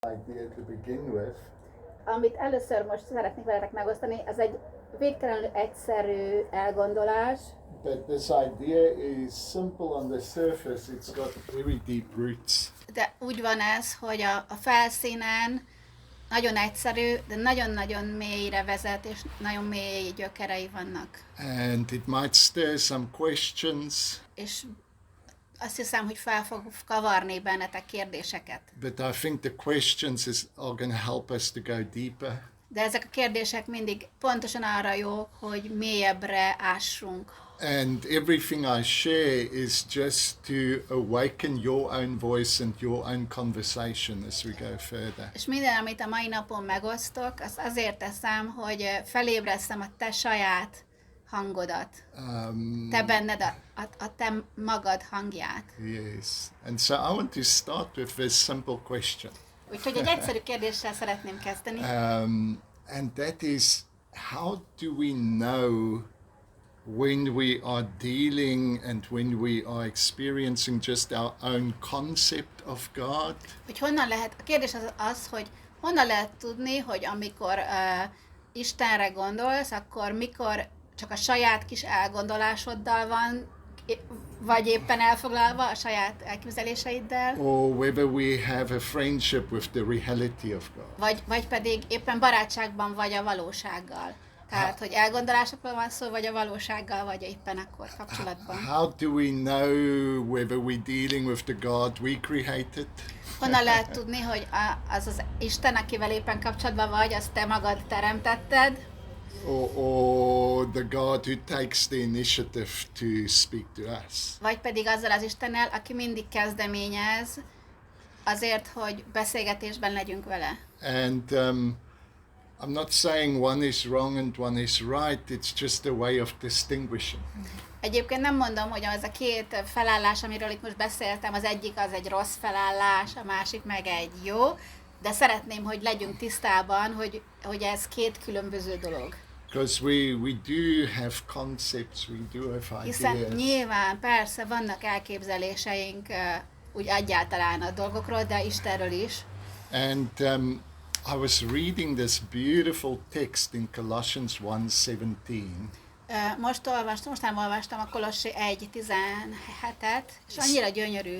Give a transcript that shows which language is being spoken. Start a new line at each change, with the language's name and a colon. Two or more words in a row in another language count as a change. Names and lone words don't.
English: idea to begin with.
Hungarian: Amit először most szeretnék veletek megosztani, az egy végtelenül egyszerű elgondolás.
English: But this idea is simple on the surface, it's got very deep roots.
Hungarian: De úgy van ez, hogy a felszínen nagyon egyszerű, de nagyon-nagyon mélyre vezet, és nagyon mély gyökerei vannak.
English: And it might stir some questions.
Hungarian: És azt hiszem, hogy fel fog kavarni bennetek kérdéseket.
English: But I think the questions are going to help us to go deeper.
Hungarian: De ezek a kérdések mindig pontosan arra jók, hogy mélyebbre ássunk.
English: And everything I share is just to awaken your own voice and your own conversation as we go further.
Hungarian: És minden, amit a mai napon megosztok, az azért teszem, hogy felébresztem a te saját hangodat. Te benned a te magad hangját.
English: Yes. And so I want to start with this simple question.
Hungarian: Úgyhogy egy egyszerű kérdéssel szeretném kezdeni.
English: And that is, how do we know when we are dealing and when we are experiencing just our own concept of God?
Hungarian: Hogy honnan lehet, a kérdés az, hogy honnan lehet tudni, hogy amikor Istenre gondolsz, akkor mikor csak a saját kis elgondolásoddal van, vagy éppen elfoglalva a saját elképzeléseiddel,
English: or whether we have a friendship with the reality of God.
Hungarian: Vagy pedig éppen barátságban vagy a valósággal. Tehát, hogy elgondolásokról van szó, vagy a valósággal, vagy éppen akkor kapcsolatban.
English: How do we know whether we're dealing with the God we created?
Hungarian: Honnan lehet tudni, hogy az Isten, akivel éppen kapcsolatban vagy, azt te magad teremtetted?
English: Or the God who takes the initiative to speak to us?
Hungarian: Vagy pedig azzal az Istennel, aki mindig kezdeményez azért, hogy beszélgetésben legyünk vele.
English: And I'm not saying one is wrong and one is right, it's just a way of distinguishing.
Hungarian: Egyébként nem mondom, hogy az a két felállás, amiről itt most beszéltem, az egyik az egy rossz felállás, a másik meg egy jó, de szeretném, hogy legyünk tisztában, hogy ez két különböző dolog.
English: Because we do have concepts, we do have ideas.
Hungarian: Hiszen nyilván, persze, vannak elképzeléseink úgy egyáltalán a dolgokról, de Istenről is.
English: And I was reading this beautiful text in Colossians 1:17.
Hungarian: Mostan olvastam a Kolossé 1:17-et, és annyira gyönyörű.